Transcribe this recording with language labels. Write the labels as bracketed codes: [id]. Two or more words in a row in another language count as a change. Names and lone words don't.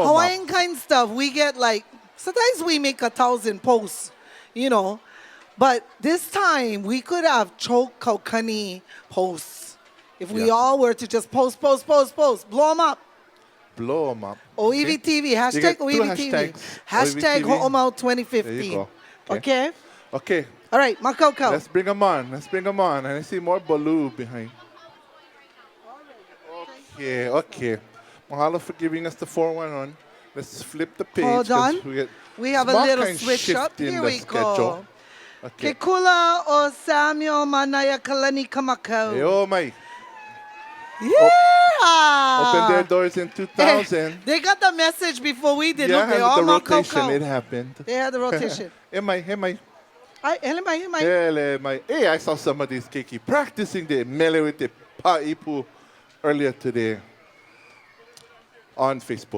[en] Hawaiian kind stuff, we get like, sometimes we make 1,000 posts, you know. But this time, we could have choke kaukani posts. If we all were to just post. Blow them up. Blow them up. OEV TV, hashtag get two OEV TV. hashtags. Hashtag OEV TV. Hoʻomau There you 2015. go. Okay? Okay. All right, Makau. Let's bring them on. And I see more baloo behind. Okay. Mahalo for giving us the 411. Let's flip the page. Hold 'cause on. We have a small little kind switch shift up. in Here the we schedule. go. Okay. Ke Kula o Samuel Manaya Kalani Kamakau. Eomai. Yeah! Open their doors in 2000. They got the message before we did. Yeah, Look, they and all the marked rotation, it Kaukau. happened. They had the rotation. Emai. Elemai. Hey, I saw some of these keiki practicing the mele with the pa'ipu earlier today on Facebook.